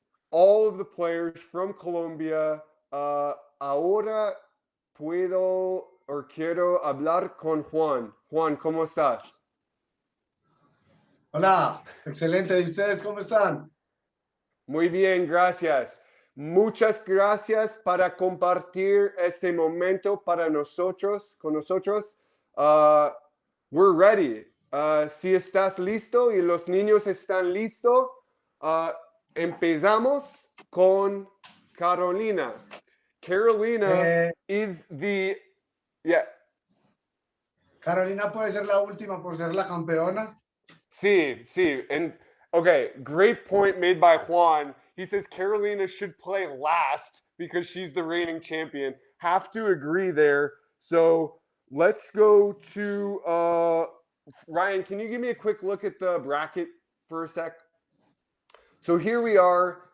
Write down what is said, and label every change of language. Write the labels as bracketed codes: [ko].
[en] All of the players from Colombia. [es] Ahora puedo or quiero hablar con Juan. Juan, ¿cómo estás? Hola, excelente. ¿Y ustedes cómo están? Muy bien, gracias. Muchas gracias para compartir ese momento para nosotros, con nosotros. [en] We're ready. [es] Si estás listo y los niños están listos, empezamos con Carolina. [en] Carolina is the... Yeah. [es] Carolina puede ser la última por ser la campeona. Sí. [en] And okay, great point made by Juan. He says Carolina should play last because she's the reigning champion. Have to agree there. So let's go to Ryan. Can you give me a quick look at the bracket for a sec? So here we are.